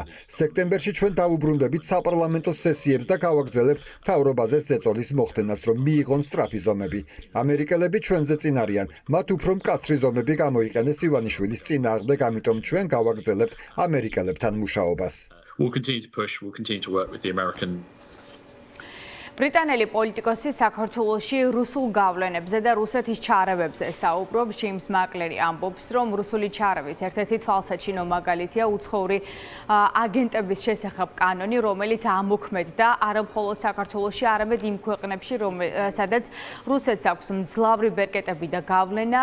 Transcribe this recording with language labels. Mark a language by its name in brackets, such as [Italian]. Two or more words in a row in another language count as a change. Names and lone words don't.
[Georgian] სექტემბერში ჩვენ დავუბრუნდებით საპარლამენტო სესიებს და გავაგრძელებთ მთავრობაზე ზეწოლის მოხდენას, რომ მიიღონ სწრაფი ზომები. ამერიკელები ჩვენზე წინ არიან, მათ უფრო მკაცრი ზომები გამოიყენეს ივანიშვილის წინააღმდეგ, ამიტომ ჩვენ გავაგრძელებთ ამერიკელებთან მუშაობას. [English] We'll continue to push, we'll continue to work with the American [Georgian] ბრიტანელი პოლიტიკოსი საქართველოში რუსულ გავლენებზე და რუსეთის ჩარევებზე საუბრობს. ჯეიმს მაკლერი ამბობს, რომ რუსული ჩარევის ერთ-ერთი თვალსაჩინო მაგალითია უცხოური აგენტების შესახებ კანონი, რომელიც ამოქმედდა არა მხოლოდ საქართველოში, არამედ იმ ქვეყნებში, სადაც რუსეთს აქვს მძლავრი ბერკეტები და გავლენა.